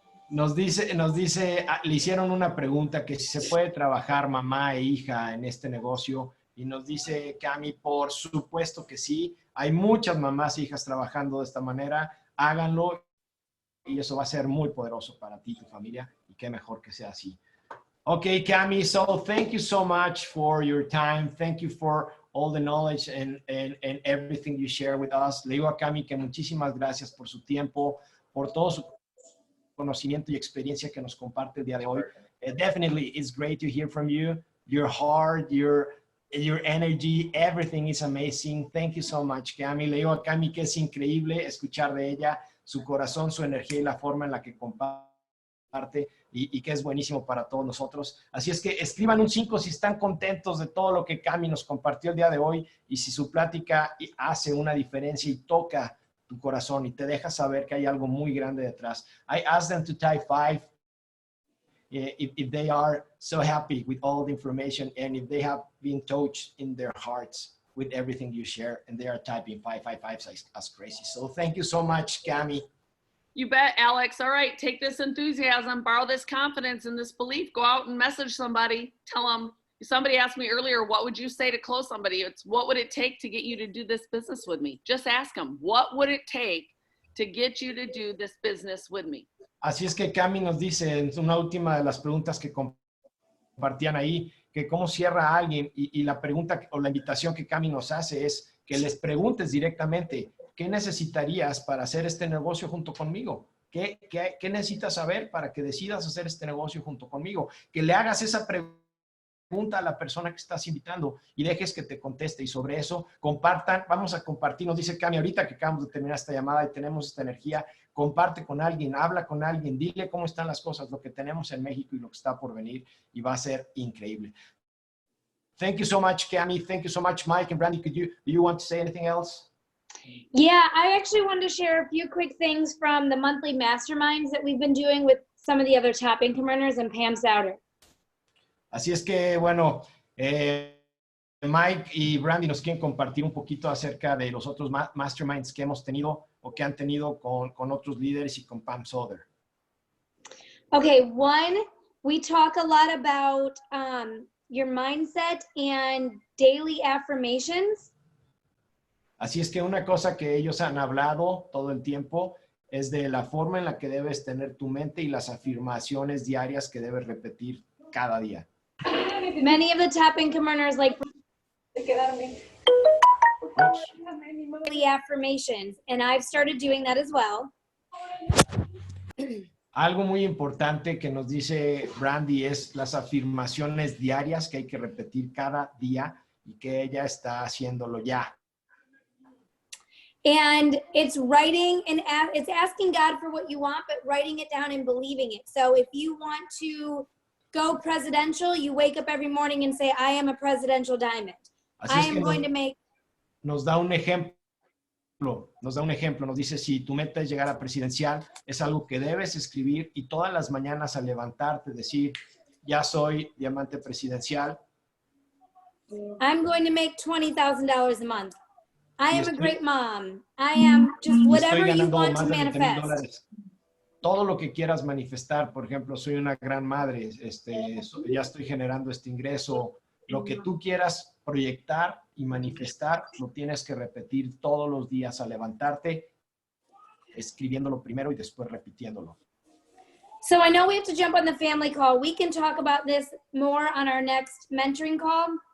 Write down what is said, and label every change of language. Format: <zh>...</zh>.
<es>Nos dice, le hicieron una pregunta que si se puede trabajar mamá e hija en este negocio y nos dice Cami, por supuesto que sí, hay muchas mamás e hijas trabajando de esta manera, háganlo y eso va a ser muy poderoso para ti y tu familia y qué mejor que sea así.</es> <en>Okay, Cami, so thank you so much for your time. Thank you for all the knowledge and everything you share with us.</en> <es>Le digo a Cami que muchísimas gracias por su tiempo, por todo su conocimiento y experiencia que nos comparte el día de hoy.</es> <en>Definitely, it's great to hear from you. Your heart, your energy, everything is amazing. Thank you so much, Cami.</en> <es>Le digo a Cami que es increíble escuchar de ella su corazón, su energía y la forma en la que comparte y que es buenísimo para todos nosotros. Así es que escriban un 5 si están contentos de todo lo que Cami nos compartió el día de hoy y si su plática hace una diferencia y toca tu corazón y te deja saber que hay algo muy grande detrás.</es> <en>I asked them to type 5 if they are so happy with all the information and if they have been touched in their hearts with everything you share, and they are typing 555 as crazy. So thank you so much, Cami. You bet, Alex. All right, take this enthusiasm, borrow this confidence and this belief, go out and message somebody, tell them. Somebody asked me earlier, what would you say to close somebody? It's what would it take to get you to do this business with me? Just ask them, what would it take to get you to do this business with me?</en> <es>Así es que Cami nos dice en una última de las preguntas que compartían ahí, que cómo cierra a alguien y la pregunta o la invitación que Cami nos hace es que les preguntes directamente, ¿qué necesitarías para hacer este negocio junto conmigo? ¿Qué necesitas saber para que decidas hacer este negocio junto conmigo? Que le hagas esa pregunta a la persona que estás invitando y dejes que te conteste y sobre eso compartan, vamos a compartir, nos dice Cami ahorita que acabamos de terminar esta llamada y tenemos esta energía, comparte con alguien, habla con alguien, dile cómo están las cosas, lo que tenemos en México y lo que está por venir y va a ser increíble.</es> <en>Thank you so much, Cami. Thank you so much, Mike and Brandy. Do you want to say anything else? Yeah, I actually wanted to share a few quick things from the monthly masterminds that we've been doing with some of the other top income earners and Pam Souter.</en> <es>Así es que, bueno, Mike y Brandy nos quieren compartir un poquito acerca de los otros masterminds que hemos tenido o que han tenido con otros líderes y con Pam Souther.</es> <en>Okay, one, we talk a lot about your mindset and daily affirmations.</en> <es>Así es que una cosa que ellos han hablado todo el tiempo es de la forma en la que debes tener tu mente y las afirmaciones diarias que debes repetir cada día.</es> <en>Many of the top income earners like daily affirmations, and I've started doing that as well.</en> <es>Algo muy importante que nos dice Brandy es las afirmaciones diarias que hay que repetir cada día y que ella está haciéndolo ya.</es> <en>And it's writing and it's asking God for what you want, but writing it down and believing it. So if you want to go presidential, you wake up every morning and say, I am a presidential diamond.</en> <es>Así</es> <en>I am going to make.</en> <es>Nos da un ejemplo, nos dice, si tu meta es llegar a presidencial, es algo que debes escribir y todas las mañanas al levantarte decir, ya soy diamante presidencial.</es> <en>I'm going to make $20,000 a month. I am a great mom. I am just whatever you want to manifest.</en> <es>Todo lo que quieras manifestar, por ejemplo, soy una gran madre, ya estoy generando este ingreso. Lo que tú quieras proyectar y manifestar, lo tienes que repetir todos los días al levantarte, escribiéndolo primero y después repitiéndolo.</es> <en>So I know we have to jump on the family call. We can talk about this more on our next mentoring call.</en>